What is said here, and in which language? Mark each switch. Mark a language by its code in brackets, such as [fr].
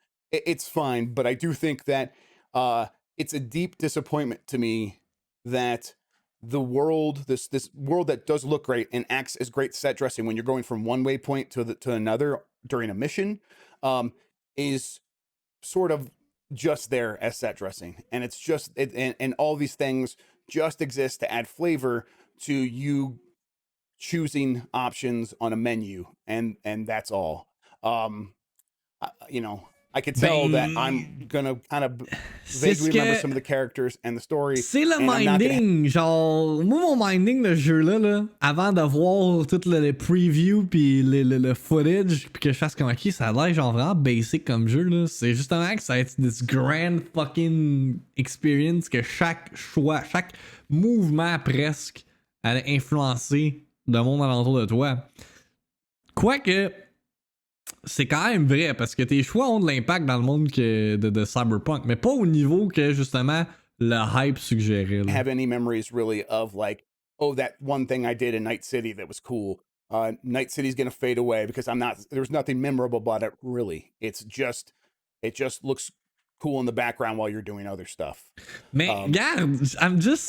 [en] It's fine, but I do think that it's a deep disappointment to me that the world, this world that does look great and acts as great set dressing when you're going from one waypoint to another during a mission, is sort of just there as set dressing, and it's just and all these things just exist to add flavor to you choosing options on a menu, and that's all. You know, I could tell that I'm gonna kind of vaguely remember some of the characters and the story. [fr] C'est le minding, genre, moi mon minding de ce jeu-là, là, avant de voir tout le preview pis le footage, pis que je fasse comme ok, ça a l'air genre vraiment basic comme jeu, là. C'est justement que ça va être this grand fucking experience que chaque choix, chaque mouvement presque allait influencer le monde alentour de toi. Quoique, c'est quand même vrai parce que tes choix ont de l'impact dans le monde de Cyberpunk, mais pas au niveau que justement le hype suggérait. [en] Have any memories really of like, oh, that one thing I did in Night City that was cool. Night City's gonna fade away because there's nothing memorable about it really. It just looks cool in the background while you're doing other stuff. Man, regarde, I'm just,